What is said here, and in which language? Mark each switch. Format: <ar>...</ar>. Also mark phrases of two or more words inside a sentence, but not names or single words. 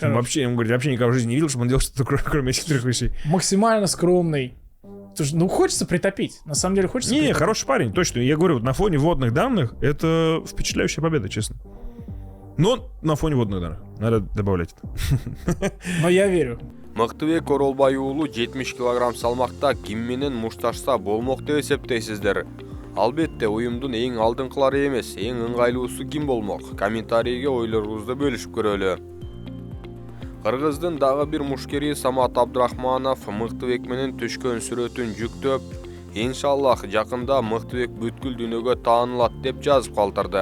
<ru>Вообще, он говорит, вообще никогда в жизни не видел, чтобы он делал что-то, кроме этих 3 вещей. Максимально скромный. Слушай, ну хочется притопить. На самом деле хочется Не, притопить. хороший парень, точно. Я говорю, вот на фоне водных данных это впечатляющая победа, честно. Но на фоне водных данных. Надо добавлять это. Но я верю.</ru> <ky>Мыктыбек Оролбай уулу 70 кг салмакта ким менен мушташса болмок деп эсептейсиздер? Албетте уюмдун эң алдыңкылары эмес, эң ыңгайлуусу ким болмок? Комментарийге ойлоруңузду бөлүшүп көрөлү. Кыргыздын дагы бир мушкери Самат Абдрахманов Мыктыбек менен түшкөн сүрөтүн жүктөп, иншаллах жакында Мыктыбек бүткүл дүйнөгө таанылат деп жазып калтырды.</ky>